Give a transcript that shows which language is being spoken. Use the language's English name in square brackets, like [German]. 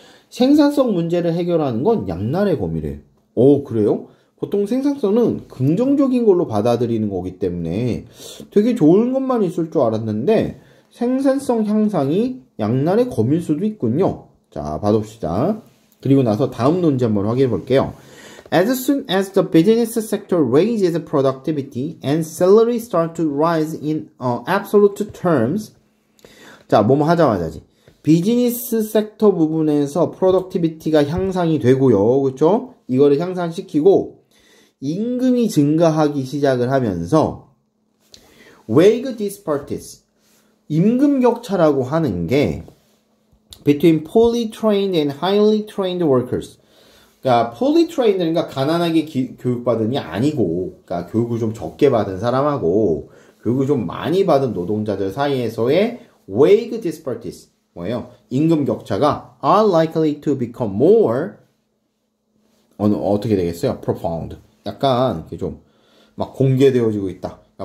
[Korean] 생산성 문제를 해결하는 건 양날의 검이래. 그래요? 보통 생산성은 긍정적인 걸로 받아들이는 거기 때문에 되게 좋은 것만 있을 줄 알았는데 생산성 향상이 양날의 검일 수도 있군요. 자, 봐봅시다. 그리고 나서 다음 논지 한번 확인해 볼게요. [English] As soon as the business sector raises productivity and salary start to rise in absolute terms, [Korean] 자, 뭐뭐 하자마자지. 비즈니스 섹터 부분에서 프로덕티비티가 향상이 되고요. 그쵸? 이거를 향상시키고 임금이 증가하기 시작을 하면서 [English] wage disparities, [Korean] 임금 격차라고 하는 게 [English] between poorly trained and highly trained workers, [Korean] 그러니까 [English] poorly trained, [Korean] 그러니까 가난하게 교육받은이 아니고, 그러니까 교육을 좀 적게 받은 사람하고 교육을 좀 많이 받은 노동자들 사이에서의 wage disparities, 뭐예요? 임금 격차가 [English] are likely to become more, [Korean] 어떻게 되겠어요? [English] profound. [Korean] 약간 좀 막 공개되어지고 있다.